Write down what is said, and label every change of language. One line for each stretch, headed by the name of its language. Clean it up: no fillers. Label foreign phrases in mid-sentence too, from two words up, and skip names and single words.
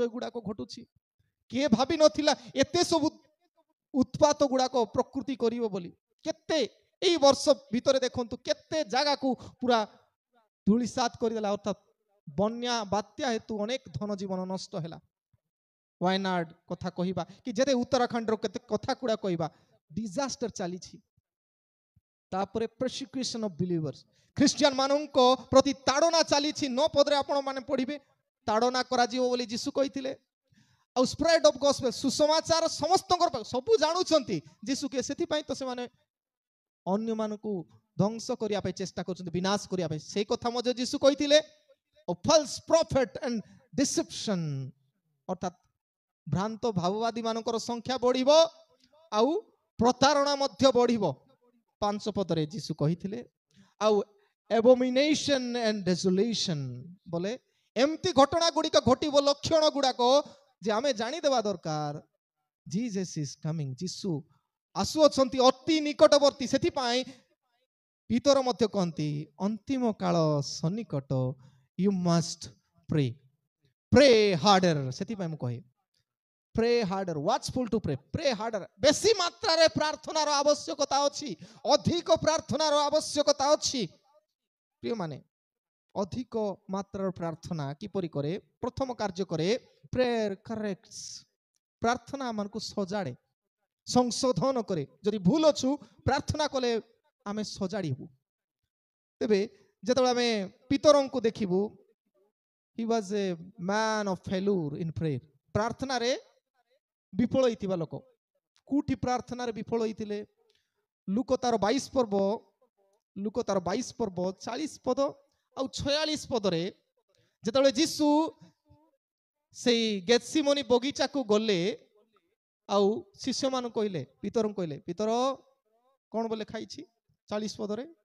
Odia: ଗୁଡାକ ଘଟୁଛି କିଏ ଭାବି ନଥିଲା ଏତେ ସବୁ ଉତ୍ପାତ ଗୁଡାକ ପ୍ରକୃତି କରିବ ବୋଲି କେତେ এই ବର୍ଷ ଭିତରେ ଦେଖନ୍ତୁ କେତେ ଜାଗାକୁ ପୁରା ଧୂଳିସାତ କରିଦେଲା ଅର୍ଥାତ୍ ବନ୍ୟା ବାତ୍ୟା ହେତୁ ଅନେକ ଧନ ଜୀବନ ନଷ୍ଟ ହେଲା ୱାଇନାଡ୍ କଥା କହିବା କି ଯେତେ ଉତ୍ତରାଖଣ୍ଡର କେତେ କଥା ଗୁଡା କହିବା ଡିଜାଷ୍ଟର ଚାଲିଛି ତାପରେ
English: persecution of believers
Odia: ଖ୍ରୀଷ୍ଟିଆନ ମାନଙ୍କ ପ୍ରତି ତାଡ଼ନା ଚାଲିଛି 9 ପଦରେ ଆପଣ ମାନେ ପଢିବେ ତାଡ଼ନା କରାଯିବ ବୋଲି ଯୀଶୁ କହିଥିଲେ ଆଉ
English: spread of gospel
Odia: ସୁସମାଚାର ସମସ୍ତଙ୍କର ସବୁ ଜାଣୁଛନ୍ତି ଯୀଶୁ କିଏ ସେଥିପାଇଁ ତ ସେମାନେ ଅନ୍ୟମାନଙ୍କୁ ଧ୍ୱଂସ କରିବା ପାଇଁ ଚେଷ୍ଟା କରୁଛନ୍ତି ବିନାଶ କରିବା ପାଇଁ ସେଇ କଥା ମଧ୍ୟ ଯୀଶୁ କହିଥିଲେ
English: false prophet and deception
Odia: ଅର୍ଥାତ୍ ଭ୍ରାନ୍ତ ଭାବବାଦୀ ମାନଙ୍କର ସଂଖ୍ୟା ବଢିବ ଆଉ ପ୍ରତାରଣା ମଧ୍ୟ ବଢିବ 5 ପଦରେ ଯୀଶୁ କହିଥିଲେ ଆଉ
English: abomination and desolation
Odia: ବୋଲେ ଏମିତି ଘଟଣା ଗୁଡ଼ିକ ଘଟିବ ଲକ୍ଷଣ ଗୁଡାକ ଯେ ଆମେ ଜାଣିଦେବା ଦରକାର
English: Jesus is coming
Odia: ଯୀଶୁ ଆସୁଅଛନ୍ତି ଅତି ନିକଟବର୍ତ୍ତୀ ସେଥିପାଇଁ ପିତର ମଧ୍ୟ କହନ୍ତି ଅନ୍ତିମ କାଳ ସନ୍ନିକଟ
English: you must pray harder
Odia: ସେଥିପାଇଁ ମୁଁ କହେ
English: pray harder watchful to pray harder
Odia: ବେଶୀ ମାତ୍ରାରେ ପ୍ରାର୍ଥନାର ଆବଶ୍ୟକତା ଅଛି ଅଧିକ ପ୍ରାର୍ଥନାର ଆବଶ୍ୟକତା ଅଛି ପ୍ରିୟ ମାନେ ଅଧିକ ମାତ୍ରାର ପ୍ରାର୍ଥନା କିପରି କରେ ପ୍ରଥମ କାର୍ଯ୍ୟ କରେ
English: prayer corrects
Odia: ପ୍ରାର୍ଥନା ଆମକୁ ସଜାଡ଼େ ସଂଶୋଧନ କରେ ଯଦି ଭୁଲ ଅଛୁ ପ୍ରାର୍ଥନା କଲେ ଆମେ ସଜାଡ଼ିବୁ ତେବେ ଯେତେବେଳେ ଆମେ ପିତରଙ୍କୁ ଦେଖିବୁ
English: he was a man of failure in prayer
Odia: ପ୍ରାର୍ଥନାରେ ବିଫଳ ହେଇଥିବା ଲୋକ କୋଉଠି ପ୍ରାର୍ଥନାରେ ବିଫଳ ହେଇଥିଲେ ଲୁକ ତାର 22 ପର୍ବ 40 ପଦ ଆଉ 46 ପଦରେ ଯେତେବେଳେ ଯୀଶୁ ସେଇ ଗେତ୍ସିମୋନି ବଗିଚାକୁ ଗଲେ ଆଉ ଶିଷ୍ୟମାନଙ୍କୁ କହିଲେ ପିତରଙ୍କୁ କହିଲେ ପିତର କଣ ବୋଲେ ଖାଇଛି 40 ପଦରେ